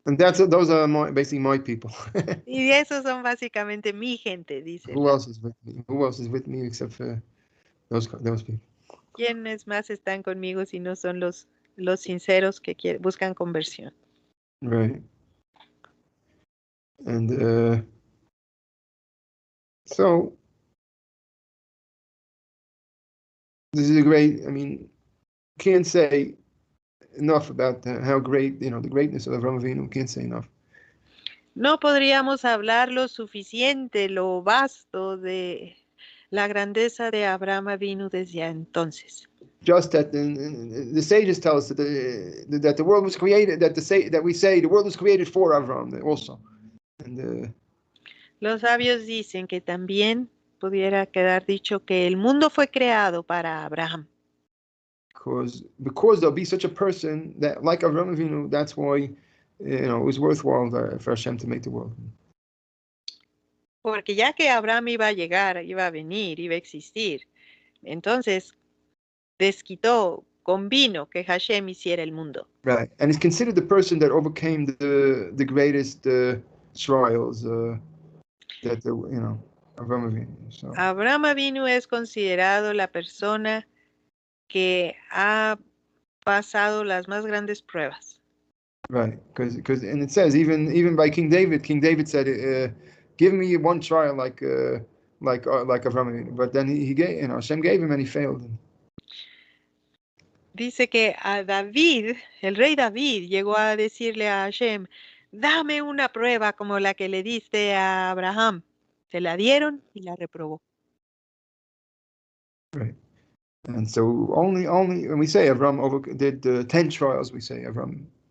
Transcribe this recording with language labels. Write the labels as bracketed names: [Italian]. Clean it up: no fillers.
[English] And those are basically my people. [Spanish] Y esos son básicamente mi gente, dice. [English] Who else is with me? Who else is with me except for those people? [Spanish] ¿Quiénes más están conmigo si no son los sinceros que buscan conversión? [English] Right. And so this is can't say enough about how great, the greatness of Avraham Avinu. Can't say enough. [Spanish] No podríamos hablar lo suficiente, lo vasto de la grandeza de Abraham Avinu desde entonces. [English] Just that the sages tell us that the world was created, that we say the world was created for Avraham also. And [Spanish] los sabios dicen que también pudiera quedar dicho que el mundo fue creado para Abraham. [English] Because there'll be such a person that, like Avraham Avinu, that's why it was worthwhile for Hashem to make the world. [Spanish] Porque ya que Abraham iba a llegar, iba a venir, iba a existir, entonces desquitó, convino que Hashem hiciera el mundo. [English] Right, and he's considered the person that overcame the greatest trials that Avraham Avinu. So. [Spanish] Abraham Avinu es considerado la persona que ha pasado las más grandes pruebas. [English] Right, because and it says even by King David said, "Give me one trial like Avraham Avinu," but then he gave, Hashem gave him and he failed. [Spanish] Dice que a David, el rey David, llegó a decirle a Hashem, dame una prueba como la que le diste a Abraham. Se la dieron y la reprobó. [English] Right. And so only when we say Avraham did 10 trials, we say Avraham.